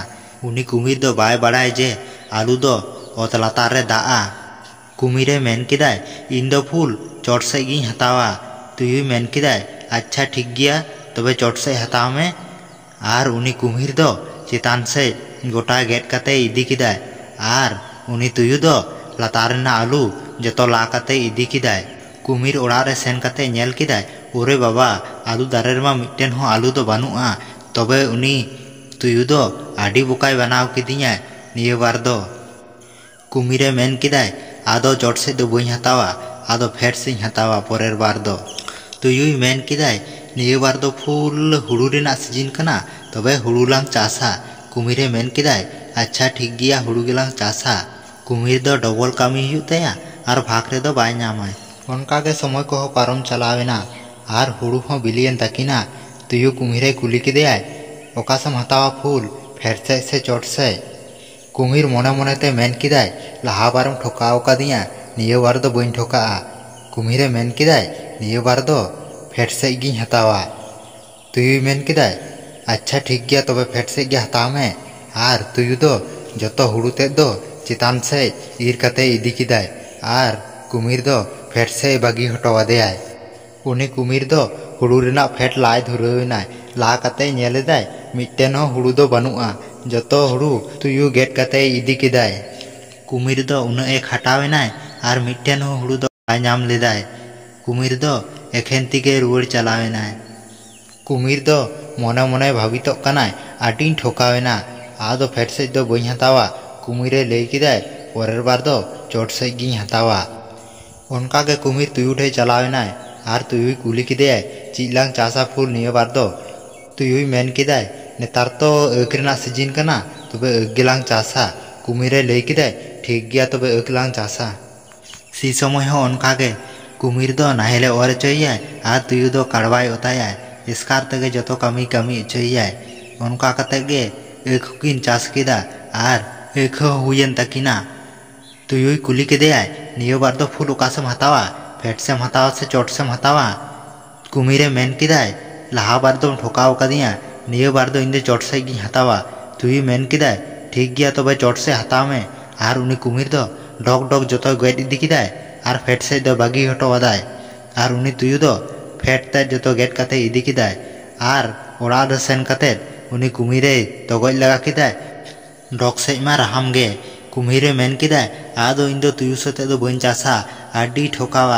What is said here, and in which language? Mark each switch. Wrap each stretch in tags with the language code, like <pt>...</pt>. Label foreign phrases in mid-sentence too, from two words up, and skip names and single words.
<sat>ᱩᱱᱤ ᱠᱩᱢᱤᱨ ᱫᱚ ᱵᱟᱭ ᱵᱟᱲᱟᱭ ᱡᱮ ᱟᱞᱩ ᱫᱚ ᱚᱛ ᱞᱟᱛᱟᱨ ᱨᱮ ᱫᱟᱜᱼᱟ। ᱠᱩᱢᱤᱨᱮ ᱢᱮᱱ ᱠᱮᱫᱟᱭ, "ᱤᱧ ᱫᱚ ᱯᱷᱩᱞ ᱪᱚᱴ ᱥᱮᱡ ᱜᱤᱧ ᱦᱟᱛᱟᱣᱟ।" ᱛᱩᱭᱩᱭ ᱢᱮᱱ ᱠᱮᱫᱟᱭ, "ᱟᱪᱪᱷᱟ ᱴᱷᱤক ᱜᱮᱭᱟ, ᱛᱚᱵᱮ ᱪᱚᱴ ᱥᱮᱡ ᱦᱟᱛᱟᱣ ᱢᱮ।" ᱟᱨ ᱩᱱᱤ ᱠᱩᱢᱤᱨ ᱫᱚ ᱪᱮᱛᱟᱱ ᱥᱮᱡ ᱜᱚᱴᱟ ᱜᱮᱫ ᱠᱟᱛᱮ ᱤᱫᱤ ᱠᱮᱫᱟᱭ ᱟᱨ उनी तुयु दो लातार रेना आलू जतो ला काते इदी किदाय। कुमिर ओड़ा रे सेन काते नेल किदाय, ओरे बाबा आलू दारे रेमा मिट्टेन हो आलू दो बानुआ। तबे उनी तुयु दो आडी बोकाय बनाव किदिया निये बार दो। कुमिरे मेन किदाय, आदो चोट से दो बई हतावा, आदो फेट से हतावा परेर बार दो। तुयुई मेन किदाय, निये बार दो फुल हुड़ू रेना सीजन कना, तबे हुड़ू लांग चासा। कुमिरे मेन किदाय, अच्छा ठीक गिया हुड़ू गेलांग चासा। कुमिर दो डबल कामी हुयु तया आर भाग रे दो बाय नामाय। उनका के समय को पारम चलावेना आर हुड़ू हो बिलियन तकिना। तुयु कुमिरे कुली किदेयाय, ओकासम हतावा फुल फेट से चोट से। कुमिर मने मने ते मेन किदाय, लहा बारम ठोकाव कादिया, निये बार दो बइन ठोका। कुमिरे मेन किदाय, निये बार दो फेट से गिं हतावा। तुयु मेन किदाय, अच्छा ठीक गया तबे फेट से गे हताव में। आर तुयु दो जतो हुड़ू ते दो चितान से ईर कते इदी किदाय आर कुमिर दो फेट से बागी हटवादेयाय। उनी कुमिर दो हुड़ू रेना फेट लाय धुरवेनाय, ला कते नेलेदाय मिट्टेन हो हुड़ू दो बनुआ, जतो हुड़ू तुयु गेट कते इदी किदाय। कुमिर दो उन एक हटावेनाय आर मिट्टेन हो हुड़ू दो बाय नाम लेदाय। कुमिर दो एखेन तिगे रुवाड़ चलावेनाय। कुमिर दो मने मने भावितो कनाय, आडिन ठोकावेना, आदो फेट से दो बई हतावा। कुमिरे लई किदाय, परेर बार दो चोट से गिं हतावा। उनका के कुमिर तुयु ठे चलावेनाय आर तुयु कुली किदेयाय, चिलांग चासा फुल निये बार दो। तुयु मेन किदाय, नेतार तो एक रेना सीजन कना, तबे एक गेलांग चासा। कुमिरे लई किदाय, ठीक गया तबे एक लांग चासा। सी समय हो उनका के कुमिर दो नाहेले ओर चोयाय आर तुयु दो काड़वाय ओतायाय। इसकार तगे जतो कामी कामी चोयाय। उनका कते गे एक किन चास किदा आर एक हुयन तकिना। तुयु कुली किदेयाय, निये बार दो फुल ओकासम हतावा, फेट सेम हतावा से चोट सेम हतावा। कुमिरे मेन किदाय, लहा बार दो ठोकाव कादिया, निये बार दो इंदे चोट से गिं हतावा। तुयु मेन किदाय, ठीक गया तबे चोट से हताव में। आर उनी कुमिर दो डग डग जतो गेट इदी किदाय आर फेट से दो बागी हटवादाय। आर उनी तुयु दो फेट ते जतो गेट कते इदी किदाय आर ओड़ा रे सेन कते उनी कुमिरे तगज लगा किदाय, डग से मा राहाम गे। कुमिरे मेन किदाय, ᱟᱫᱚ ᱤᱧ ᱫᱚ ᱛᱩᱭᱩ ᱥᱟᱛᱮ ᱫᱚ ᱵᱟᱹᱧ ᱪᱟᱥᱟ, ᱟᱹᱰᱤ ᱴᱷᱚᱠᱟᱣᱟᱭ।</sat>